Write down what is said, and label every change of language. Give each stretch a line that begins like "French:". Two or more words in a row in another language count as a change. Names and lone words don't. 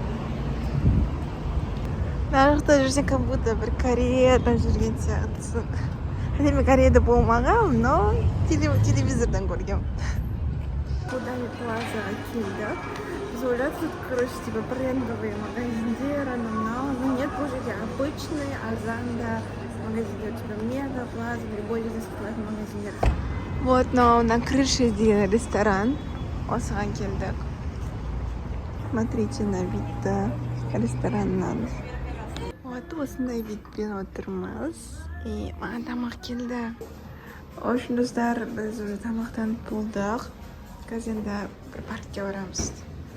Kazakh: Мына жақта жүрсең,
Russian: как будто
Kazakh: бір Кореяда жүрген сияқтысың. Хотя мен Кореяда болмағам, но телевизордан көргем. Абу-Даби плазаға келдік. Біз ойлап,
Russian: тут, короче, типа брендовые
Kazakh: магазиндер,
Russian: но нет,
Kazakh: бұл жерде обычный, азанда магазиндер,
Russian: типа мега плаза, любой здесь открывает магазиндер. Вот, но на крыше деген ресторан.
Kazakh: Осыған келдік.
Russian: Смотрите на вид рестораннан.
Kazakh: Вот осындай видпен отырмыз. И маған тамақ келді.
Russian: В общем,
Kazakh: достар, біз уже тамақтанып болдық. Қазір енді бір паркке барамыз.